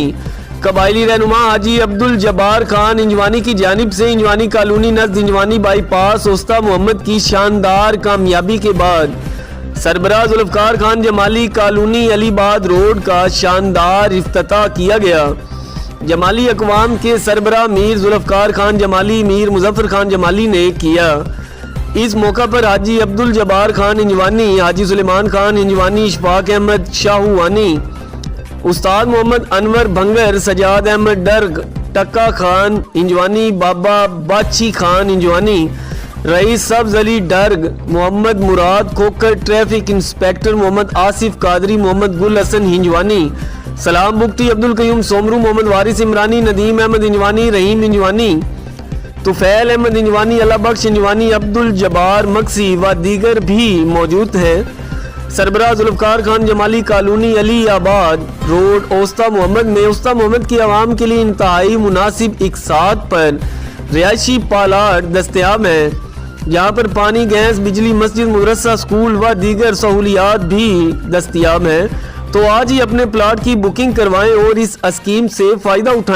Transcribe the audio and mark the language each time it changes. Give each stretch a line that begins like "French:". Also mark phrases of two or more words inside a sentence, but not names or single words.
Urdu: قبائلی رہنما حاجی عبدالجبار خان انجوانی کی جانب سے انجوانی کالونی نزد انجوانی بائی پاس اوستہ محمد کی شاندار کامیابی کے بعد سربراہ ذوالفقار خان جمالی کالونی علی آباد روڈ کا شاندار افتتاح کیا گیا. جمالی اقوام کے سربراہ میر ذوالفقار خان جمالی میر مظفر خان جمالی نے کیا. اس موقع پر حاجی عبدالجبار خان انجوانی، حاجی سلیمان خان انجوانی، اشفاق احمد شاہوانی، استاد محمد انور بھنگر، سجاد احمد ڈرگ، ٹکا خان انجوانی، بابا باچی خان انجوانی, رئیس سبز علی ڈرگ، محمد مراد کھوکھر، ٹریفک انسپکٹر محمد آصف قادری، محمد گل حسن ہنجوانی، سلام بختی، عبدالقیوم سومرو، محمد وارث عمرانی، ندیم احمد انجوانی، رحیم انجوانی، طفیل احمد انجوانی، اللہ بخش انجوانی، عبدالجبار مکسی و دیگر بھی موجود ہیں. سربراہ ذوالفقار خان جمالی کالونی علی آباد روڈ اوستہ محمد میں اوستہ محمد کی عوام کے لیے انتہائی مناسب اقساط پر رہائشی پلاٹ دستیاب ہیں جہاں پر پانی، گیس، بجلی، مسجد، مدرسہ، اسکول و دیگر سہولیات بھی دستیاب ہیں. تو آج ہی اپنے پلاٹ کی بکنگ کروائیں اور اس اسکیم سے فائدہ اٹھائیں.